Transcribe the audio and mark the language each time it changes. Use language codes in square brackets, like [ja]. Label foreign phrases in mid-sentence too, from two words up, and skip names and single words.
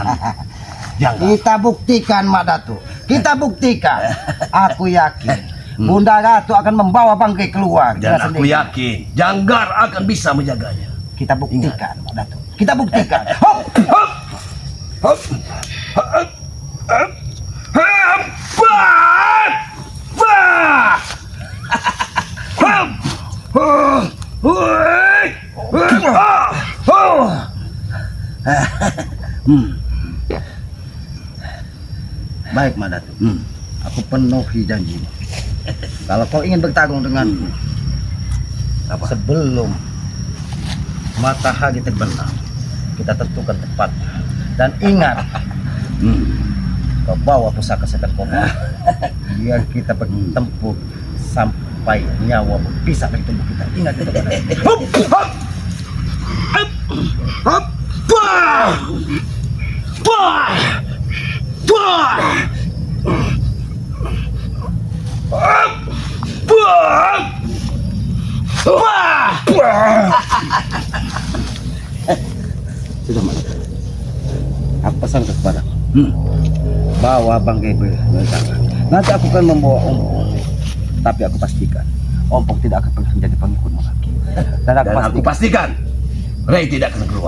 [id] Jangan. Kita buktikan Mak Datu. Kita buktikan. Aku yakin Bunda Ratu akan membawa Banggi keluar. Dan dengan aku sendiri. yakin Janggar akan bisa menjaganya. Kita buktikan Mak Datu. Kita buktikan. Hop! Hop! Hop! Hop! Hop! Hop! Bah! Bah! Hop! Oh! Hui! Ah! Oh! Baik Mak Datu. Aku penuhi janjimu. Kalau kau ingin bertarung denganku, sebelum matahari terbenam, kita tentukan tempatnya. Dan ingat, kau bawa pusaka setan kobar. Biar kita bertempur sampai nyawa berpisah dari tubuh kita. Ingat itu. Hop! Hop! Hop! Hop! Bah! Bah! Bah! Hop! Bah! Bah! Bah! Sudah Mak. Aku pesan kepadamu. Bawa Banggi berjalan. Nanti aku akan membawa Ompong. Tapi aku pastikan Ompong tidak akan pernah menjadi pengikutmu lagi. Dan aku pastikan Ray tidak akan keluar.